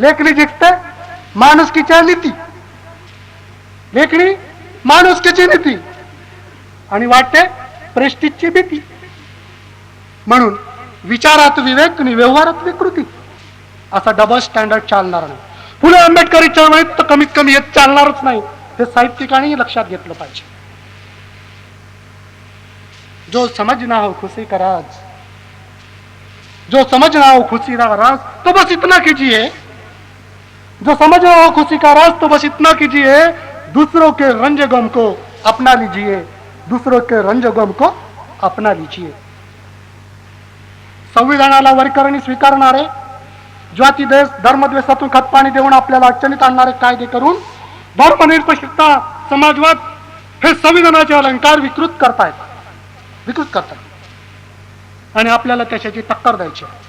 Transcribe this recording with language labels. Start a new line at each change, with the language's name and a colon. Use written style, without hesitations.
Marathi: लेखणी जिंकते माणुसकीच्या नीती, लेखणी माणुसकीची नीती, आणि वाटते प्रेस्टिजची भीती. म्हणून विचारात विवेक आणि व्यवहारात विकृती असा डबल स्टँडर्ड चालणार नाही. फुले आंबेडकरी चळवळीत तर कमीत कमी हे चालणारच नाही. हे साहित्यिकांनी लक्षात घेतलं पाहिजे.
Hindi: जो समझना हो खुशी का राज, जो समझना हो खुशी का राज तो बस इतना कीजिए, जो समझना हो खुशी का राज तो बस इतना कीजिए, दूसरों के रंज गम को अपना लीजिए, दूसरों के रंज गम को अपना लीजिए.
Marathi: संविधानाला वरकरणी स्वीकारणारे, जाती देश धर्मद्वेषातून खतपाणी देऊन आपल्याला अडचणीत आणणारे कायदे करून धर्मनिरपेक्षता, समाजवाद हे संविधानाचे अलंकार विकृत करतायत आणि आपल्याला त्याच्याची टक्कर द्यायची.